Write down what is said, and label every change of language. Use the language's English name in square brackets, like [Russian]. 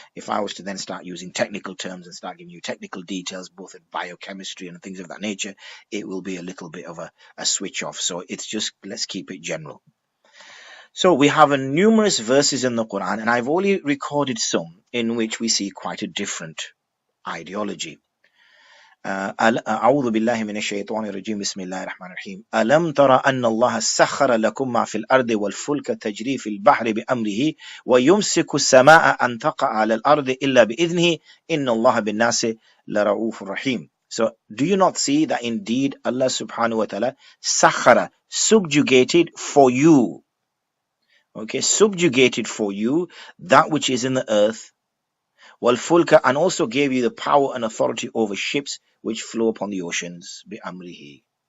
[English] If I was to then start using technical terms and start giving you technical details, both in biochemistry and things of that nature, it will be a little bit of a switch off. So it's just, let's keep it general. So we have numerous verses in the Quran, and I've only recorded some in which we see quite a different ideology. [Arabic] أعوذ بالله من الشيطان الرجيم بسم الله الرحمن الرحيم ألم ترى أن الله سخر لكم ما في الأرض والفلك تجري في البحر بأمره ويمسك السماء أن تقع على الأرض إلا بإذنه إن الله بالناس لرؤوف رحيم. [English] So do you not see that indeed Allah subhanahu wa ta'ala sakhara, subjugated for you, subjugated for you that which is in the earth, [Arabic] والفلك, [English] and also gave you the power and authority over ships which flow upon the oceans, [Arabic] بأمره.